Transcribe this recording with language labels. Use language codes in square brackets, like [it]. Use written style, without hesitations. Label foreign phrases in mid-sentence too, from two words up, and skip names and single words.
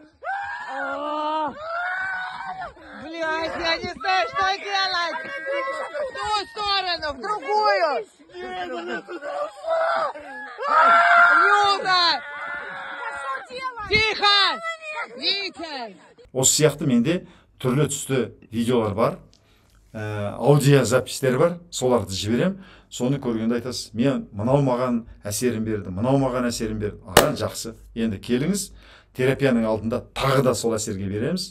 [ru] Блядь, я не знаю, что делать! В ту сторону, в другую! Люда! Тихо! Витя! [kk] Осы сияқты менде түрлі түсті видеолар бар, аудио запистер бар, соларды жіберем. Соны көргенде айтасыз, мен мынау маған әсерін берді, мынау маған әсерін берді. Аға, жақсы. Енді келіңіз, терапияның алдында тағы да сол әсерге береміз.